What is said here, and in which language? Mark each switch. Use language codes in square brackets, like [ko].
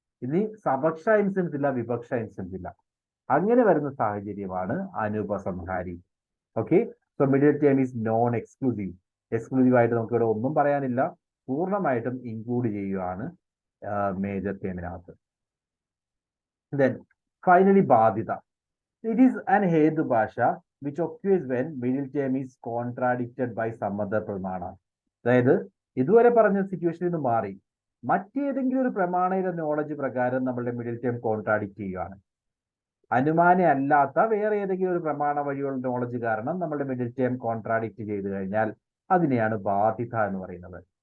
[ml] ഇനി സപക്ഷ ഇൻസ്റ്റൻസ് ഇല്ല, വിപക്ഷ ഇൻസ്റ്റൻസ് ഇല്ല. അങ്ങനെ വരുന്ന സാഹചര്യമാണ് അനുപസംഹാരി. [en] Okay, so middle term is non exclusive. [ml] Exclusive ആയിട്ട് നമുക്ക് ഇവിടെ ഒന്നും പറയാനില്ല. പൂർണ്ണമായിട്ടും ഇൻക്ലൂഡ് ചെയ്യുകയാണ് മേജർ ടേമിനകത്ത്. [en] Then finally ബാധിത. It is an ഹേതുഭാഷ which occurs when middle term is contradicted by some other പ്രമാണ. [ml] അതായത് ഇതുവരെ പറഞ്ഞ സിറ്റുവേഷനിൽ നിന്ന് മാറി മറ്റേതെങ്കിലും ഒരു പ്രമാണയുടെ നോളജ് പ്രകാരം നമ്മളുടെ മിഡിൽ ടേം കോൺട്രാഡിക്ട് ചെയ്യുകയാണ്. അനുമാന അല്ലാത്ത വേറെ ഏതെങ്കിലും ഒരു പ്രമാണ വഴിയുള്ള നോളജ് കാരണം നമ്മളുടെ മിഡിൽ ടേം കോൺട്രാഡിക്ട് ചെയ്തു കഴിഞ്ഞാൽ അതിനെയാണ് ബാധിത എന്ന് പറയുന്നത്.